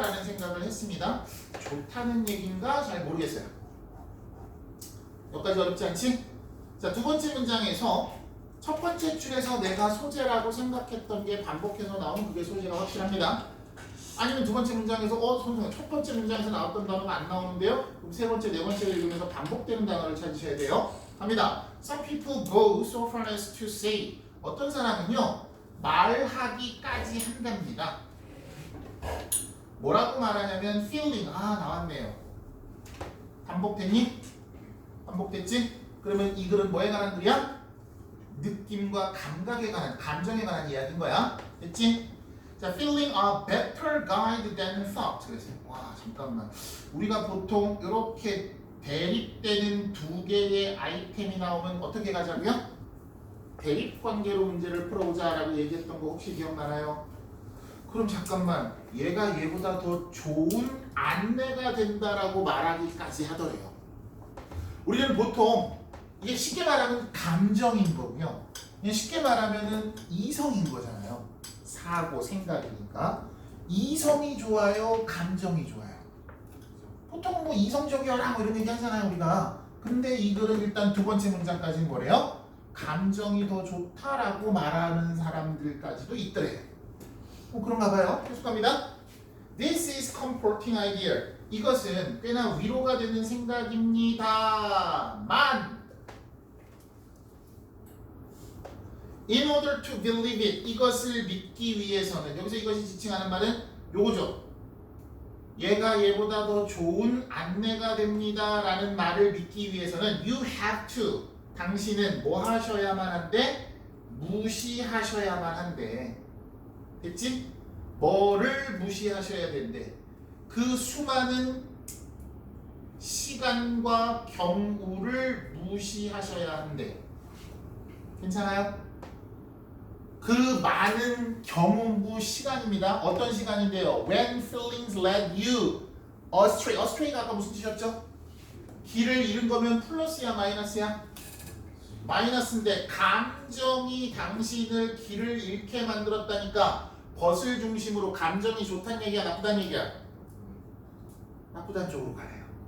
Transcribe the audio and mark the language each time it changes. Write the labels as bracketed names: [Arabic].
[Korean] 라는 생각을 했습니다. 좋다는 얘기인가? 잘 모르겠어요. 여기까지 어렵지 않지? 자, 두 번째 문장에서 첫 번째 줄에서 내가 소재라고 생각했던 게 반복해서 나오면 그게 소재가 확실합니다. 아니면 두 번째 문장에서 선생님 첫 번째 문장에서 나왔던 단어가 안 나오는데요? 그럼 세 번째, 네 번째 읽으면서 반복되는 단어를 찾으셔야 돼요. 갑니다. [English] Some people go so far as to say [Korean] 어떤 사람은요 말하기까지 한답니다. 뭐라고 말하냐면 feeling 나왔네요. 반복됐니? 반복됐지? 그러면 이 글은 뭐에 관한 글이야? 느낌과 감각에 관한 감정에 관한 이야기인 거야. 됐지? [English] 자, feeling a better guide than thought. [Korean] 그래서 와 잠깐만 우리가 보통 이렇게 대립되는 두 개의 아이템이 나오면 어떻게 가자고요? 대립관계로 문제를 풀어보자라고 얘기했던 거 혹시 기억나나요? 그럼 잠깐만 얘가 얘보다 더 좋은 안내가 된다라고 말하기까지 하더래요. 우리는 보통 이게 쉽게 말하면 감정인 거고요. 쉽게 말하면은 이성인 거잖아요. 사고, 생각이니까 이성이 좋아요, 감정이 좋아요. 보통 뭐 이성적이어라 뭐 이런 얘기 하잖아요 우리가. 근데 이 글은 일단 두 번째 문장까지는 뭐래요? 감정이 더 좋다라고 말하는 사람들까지도 있더래요. 그런가 봐요. 계속합니다. [English] This is comforting idea. [Korean] 이것은 꽤나 위로가 되는 생각입니다만 [English] In order to believe it. [Korean] 이것을 믿기 위해서는 여기서 이것이 지칭하는 말은 요거죠. 얘가 얘보다 더 좋은 안내가 됩니다 라는 말을 믿기 위해서는 [English] You have to [Korean] 당신은 뭐 하셔야만 한데? 무시하셔야만 한데. 됐지? 뭐를 무시하셔야 된대? 그 수많은 시간과 경우를 무시하셔야 한대. 괜찮아요? 그 많은 경우부 시간입니다. 어떤 시간인데요? [English] When feelings led you astray. [Korean] astray가 아까 무슨 뜻이었죠? 길을 잃은 거면 플러스야 마이너스야? 마이너스인데 감정이 당신을 길을 잃게 만들었다니까 벗을 중심으로 감정이 좋다는 얘기야 나쁘다는 얘기야? 나쁘다는 쪽으로 가요.